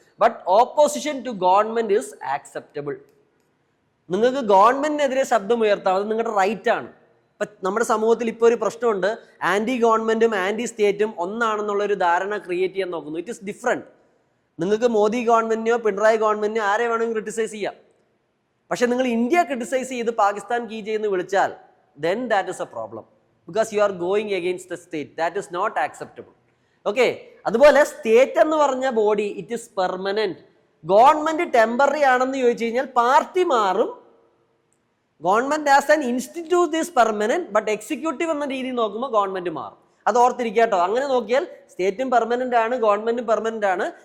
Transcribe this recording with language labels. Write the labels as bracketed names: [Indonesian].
[English] But opposition to government is acceptable. [Malayalam] നിങ്ങൾക്ക് ഗവൺമെന്റിനെതിരെ ശബ്ദം ഉയർത്താം, അത് നിങ്ങളുടെ റൈറ്റ് ആണ്. ഇപ്പൊ നമ്മുടെ സമൂഹത്തിൽ ഇപ്പോൾ ഒരു പ്രശ്നമുണ്ട്, ആന്റി ഗവൺമെന്റും ആന്റി സ്റ്റേറ്റും ഒന്നാണെന്നുള്ള ഒരു ധാരണ ക്രിയേറ്റ് ചെയ്യാൻ നോക്കുന്നു. [English] It is different. [Malayalam] നിങ്ങൾക്ക് മോദി ഗവൺമെന്റിനെയോ പിണറായി ഗവൺമെന്റിനെയോ ആരെ വേണമെങ്കിലും ക്രിട്ടിസൈസ് ചെയ്യാം. പക്ഷെ നിങ്ങൾ ഇന്ത്യ ക്രിട്ടിസൈസ് ചെയ്ത് പാകിസ്ഥാൻ കീ ചെയ്യുന്ന വിളിച്ചാൽ [English] then that is a problem because you are going against the state. That is not acceptable. [Malayalam] Okay, അതുപോലെ സ്റ്റേറ്റ് എന്ന് പറഞ്ഞ body [English] It is permanent. [Malayalam] Government temporary ആണെന്ന് ചോദിച്ചു കഴിഞ്ഞാൽ പാർട്ടി മാറും. [English] government as an institute is permanent, [Malayalam] but executive എന്ന രീതിയിൽ നോക്കുമ്പോൾ ഗവൺമെന്റ് മാറും. അത് ഓർത്തിരിക്കട്ടോ. അങ്ങനെ നോക്കിയാൽ സ്റ്റേറ്റും പെർമനന്റ് ആണ്, ഗവൺമെന്റും പെർമനന്റ് ആണ്.